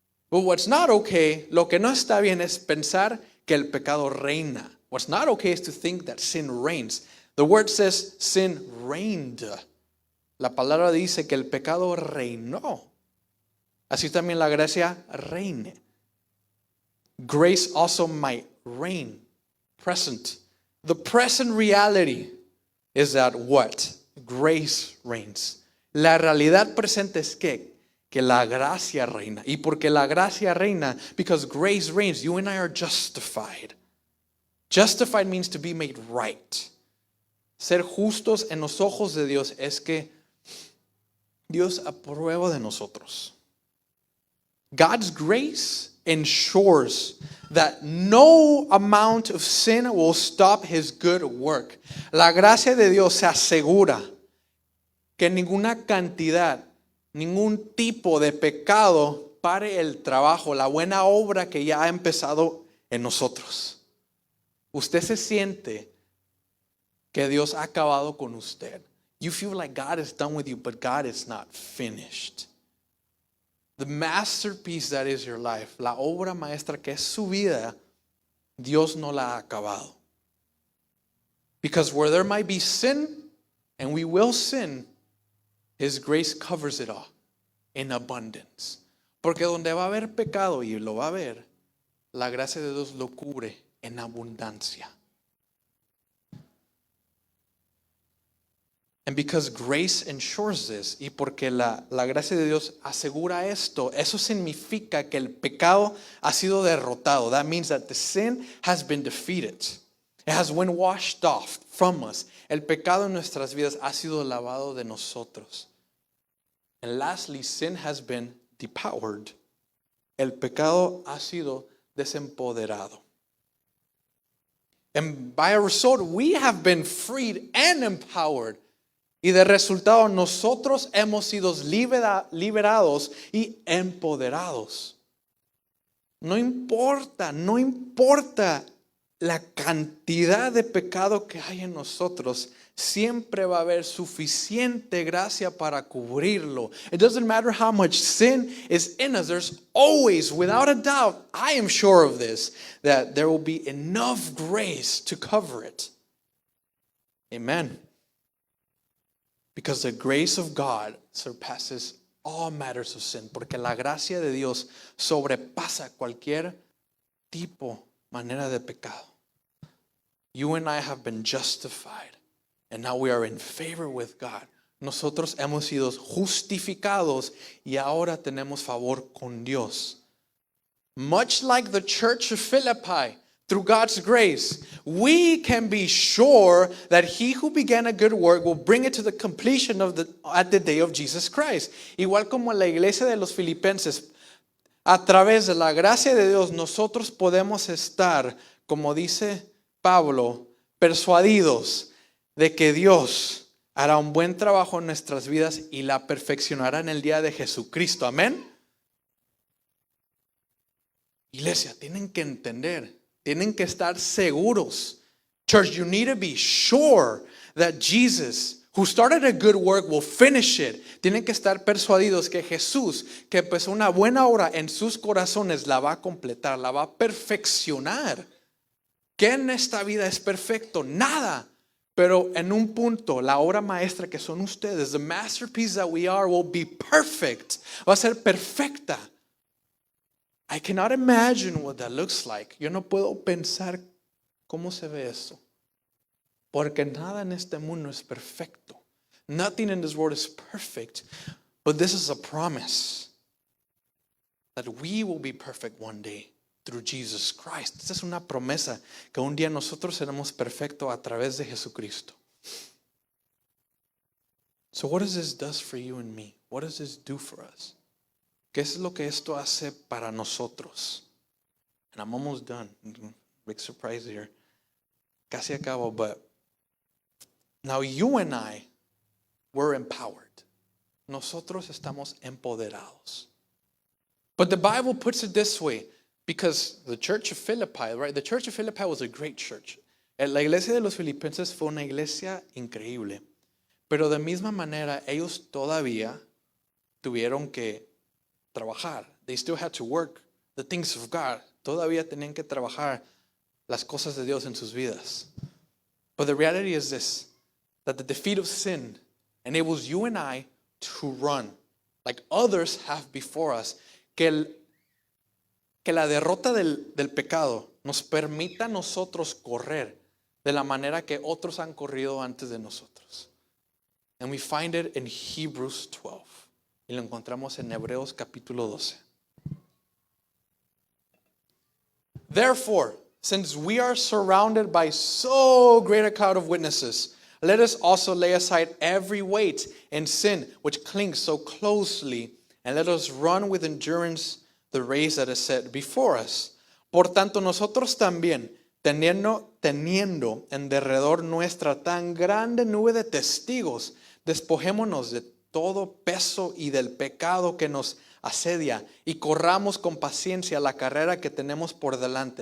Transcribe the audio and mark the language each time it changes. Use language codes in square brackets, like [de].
[en] But what's not okay, [es] lo que no está bien es pensar que el pecado reina. [en] What's not okay is to think that sin reigns. The word says sin reigned. [es] La palabra dice que el pecado reinó. Así también la gracia reine. [en] Grace also might reign. Present. The present reality is that what? Grace reigns. [es] La realidad presente es que la gracia reina. Y porque la gracia reina, [en] because grace reigns, you and I are justified. Justified means to be made right. [es] Ser justos en los ojos de Dios es que Dios aprueba de nosotros. [en] God's grace ensures that no amount of sin will stop his good work. [es] La gracia de Dios se asegura que ninguna cantidad, ningún tipo de pecado pare el trabajo, la buena obra que ya ha empezado en nosotros. Usted se siente que Dios ha acabado con usted. [en] You feel like God is done with you, but God is not finished. The masterpiece that is your life, [es] la obra maestra que es su vida, Dios no la ha acabado. [en] Because where there might be sin, and we will sin, His grace covers it all in abundance. [es] Porque donde va a haber pecado, y lo va a haber, la gracia de Dios lo cubre en abundancia. [en] And because grace ensures this, [es] y porque la gracia de Dios asegura esto, eso significa que el pecado ha sido derrotado. [en] That means that the sin has been defeated. It has been washed off from us. [es] El pecado en nuestras vidas ha sido lavado de nosotros. [en] And lastly, sin has been depowered. [es] El pecado ha sido desempoderado. [en] And by a result, we have been freed and empowered. [es] Y de resultado nosotros hemos sido liberados y empoderados. No importa la cantidad de pecado que hay en nosotros, siempre va a haber suficiente gracia para cubrirlo. [en] It doesn't matter how much sin is in us, there's always, without a doubt, I am sure of this, that there will be enough grace to cover it. Amen. Because the grace of God surpasses all matters of sin. [es] Porque la gracia de Dios sobrepasa cualquier tipo, manera de pecado. [en] You and I have been justified. And now we are in favor with God. [es] Nosotros hemos sido justificados y ahora tenemos favor con Dios. [en] Much like the church of Philippi, through God's grace, we can be sure that He who began a good work will bring it to the completion at the day of Jesus Christ. [es] Igual como en la iglesia de los Filipenses, a través de la gracia de Dios, nosotros podemos estar, como dice Pablo, persuadidos de que Dios hará un buen trabajo en nuestras vidas y la perfeccionará en el día de Jesucristo. Amén. Iglesia, tienen que entender. Tienen que estar seguros. [en] Church, you need to be sure that Jesus, who started a good work, will finish it. [es] Tienen que estar persuadidos que Jesús, que empezó una buena obra en sus corazones, la va a completar, la va a perfeccionar. ¿Qué en esta vida es perfecto? Nada. Pero en un punto, la obra maestra que son ustedes, [en] the masterpiece that we are, will be perfect. [es] Va a ser perfecta. [en] I cannot imagine what that looks like. [es] Yo no puedo pensar cómo se ve eso. Porque nada en este mundo es perfecto. [en] Nothing in this world is perfect. But this is a promise that we will be perfect one day through Jesus Christ. [es] Esta es una promesa que un día nosotros seremos perfectos a través de Jesucristo. [en] So what does this do for you and me? What does this do for us? [es] ¿Qué es lo que esto hace para nosotros? [en] And I'm almost done. Big surprise here. [es] Casi acabo, [en] but now you and I, we're empowered. [es] Nosotros estamos empoderados. [en] But the Bible puts it this way, because the church of Philippi, right? The church of Philippi was a great church. [es] La iglesia de los Filipenses fue una iglesia increíble. Pero de misma manera, ellos todavía tuvieron que trabajar. [en] They still had to work the things of God. [es] Todavía tenían que trabajar las cosas de Dios en sus vidas. [en] But the reality is this, that the defeat of sin enables you and I to run like others have before us. [es] Que la derrota del pecado nos permita a nosotros correr de la manera que otros han corrido antes de nosotros. [en] And we find it in Hebrews 12. [es] Y lo encontramos en Hebreos capítulo 12. [en] Therefore, since we are surrounded by so great a cloud of witnesses, let us also lay aside every weight and sin which clings so closely, and let us run with endurance the race that is set before us. [es] Por tanto, nosotros también, teniendo en derredor nuestra tan grande nube de testigos, despojémonos de todo peso y del pecado que nos asedia y corramos con paciencia la carrera que tenemos por delante.